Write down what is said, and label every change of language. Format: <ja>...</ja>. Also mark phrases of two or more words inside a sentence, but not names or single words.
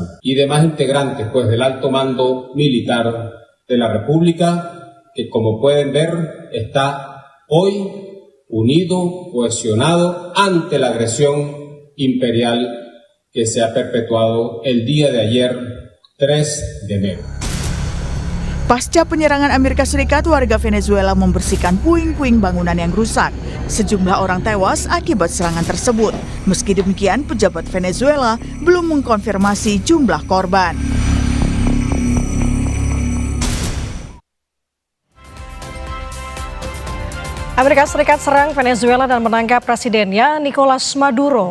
<es>Y demás integrantes, pues, del alto mando militar de la República, que como pueden ver, está hoy unido, cohesionado ante la agresión imperial que se ha perpetuado el día de ayer, 3 de enero.</es> <id>Pasca penyerangan Amerika Serikat, warga Venezuela membersihkan puing-puing bangunan yang rusak. Sejumlah orang tewas akibat serangan tersebut. Meski demikian, pejabat Venezuela belum mengkonfirmasi jumlah korban. Amerika Serikat serang Venezuela dan menangkap presidennya Nicolas Maduro.</id>